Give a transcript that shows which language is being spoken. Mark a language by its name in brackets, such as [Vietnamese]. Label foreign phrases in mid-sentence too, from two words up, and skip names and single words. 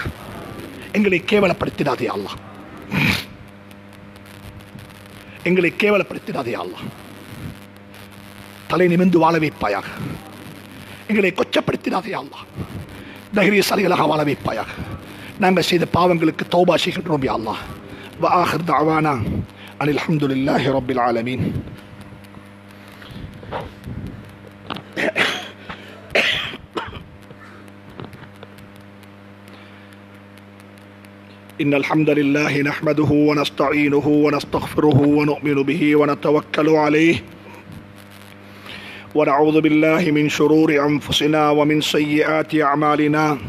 [Tamil] எங்களை கேவலப்படுத்திடாதே அல்லாஹ், எங்களை கேவலப்படுத்திடாதே அல்லாஹ். தலை நிமிர்ந்து வாழ வைப்பாயாக. எங்களை கொச்சப்படுத்திடாதே அல்லாஹ். தைரியசாலிகளாக வாழ வைப்பாயாக. நாங்கள் செய்த பாவங்களுக்கு தௌபா செய்கின்றோம் [Arabic] يا الله. وآخر دعوانا أن الحمد لله رب العالمين. إن الحمد لله نحمده ونستعينه ونستغفره ونؤمن به ونتوكل عليه ونعوذ بالله من شرور أنفسنا ومن سيئات أعمالنا.